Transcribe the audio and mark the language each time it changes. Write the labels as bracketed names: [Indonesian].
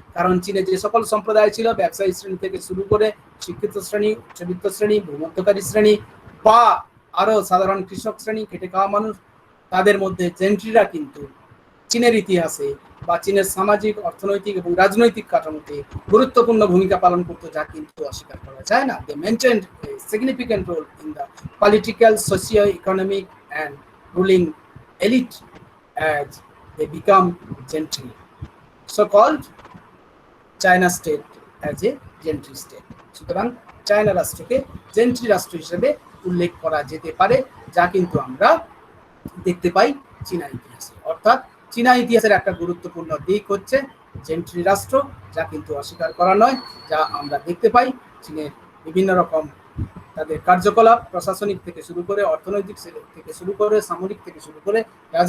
[Bangla] কারণ চীনে যে সকল সম্প্রদায় ছিল, ব্যবসায়ী শ্রেণী থেকে শুরু করে শিক্ষিত শ্রেণী, উচ্চবিত্ত শ্রেণী, ভূমধ্যকারী শ্রেণী বা আরো সাধারণ কৃষক শ্রেণী, খেটে খাওয়া মানুষ, তাদের মধ্যে জেন্ট্রিরা কিন্তু চীনের ইতিহাসে বা চীনের সামাজিক, অর্থনৈতিক এবং রাজনৈতিক কাঠামোতে গুরুত্বপূর্ণ ভূমিকা পালন করতো, যা কিন্তু অস্বীকার করা যায় না। [English] They maintained a significant role in the political, socio economic and ruling elite as they become gentry. So called China state as a gentry state. [Bangla] সুতরাং চায়না রাষ্ট্রকে জেন্ট্রি রাষ্ট্র হিসেবে উল্লেখ করা যেতে পারে, যা কিন্তু আমরা দেখতে পাই চীনা ইতিহাসে। অর্থাৎ চীনা ইতিহাসের একটা গুরুত্বপূর্ণ দিক হচ্ছে জেন্ট্রি রাষ্ট্র, যা কিন্তু অস্বীকার করা নয়, যা আমরা দেখতে পাই চীনের বিভিন্ন রকম তাদের কার্যকলাপ, প্রশাসনিক থেকে শুরু করে, অর্থনৈতিক থেকে শুরু করে, সামরিক থেকে শুরু করে, রাজনৈতিক